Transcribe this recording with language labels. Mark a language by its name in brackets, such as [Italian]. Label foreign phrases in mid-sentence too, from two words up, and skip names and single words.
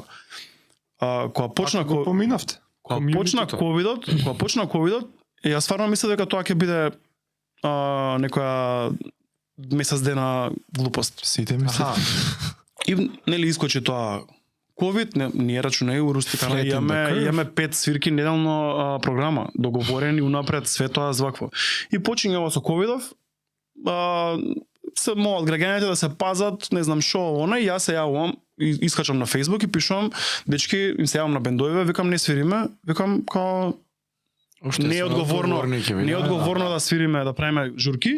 [Macedonian] Кога почна Како го поминавте? Кога почна ковидот, јас стварно мислев дека тоа ќе биде некоја месец дена глупост. Сите мислат. Аха. И нели искочи тоа ковид, ние рачунај у Рустикана [English] Flatten the curve. [Macedonian] имаме 5 свирки неделно програма, договорени унапред све тоа звакво. И почињава со ковидов, се молат граѓаните да се пазат, не знам шо, она, и јас се јавувам, искачам на Facebook и пишувам, дечки, им се јавам на бендовиве, викам не свириме, викам као не е одговорно, не е одговорно да свириме, да правиме журки.